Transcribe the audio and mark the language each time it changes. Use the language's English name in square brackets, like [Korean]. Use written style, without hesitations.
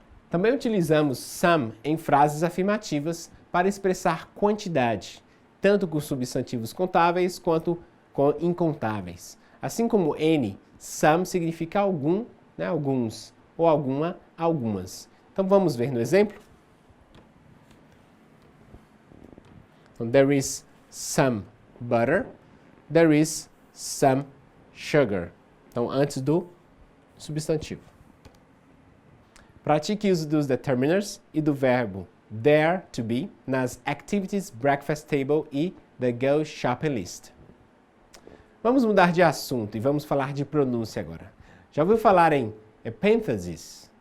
[Portuguese] Também utilizamos some em frases afirmativas para expressar quantidade, tanto com substantivos contáveis quanto com incontáveis. Assim como any, some significa algum, né, alguns, ou alguma, algumas. Então vamos ver no exemplo. [English] Então, there is some butter, there is some sugar. [Portuguese] Então, antes do substantivo. Pratique o uso dos determiners e do verbo there to be nas activities breakfast table e the go shopping list. Vamos mudar de assunto e vamos falar de pronúncia agora. Já ouviu falar em epêntases?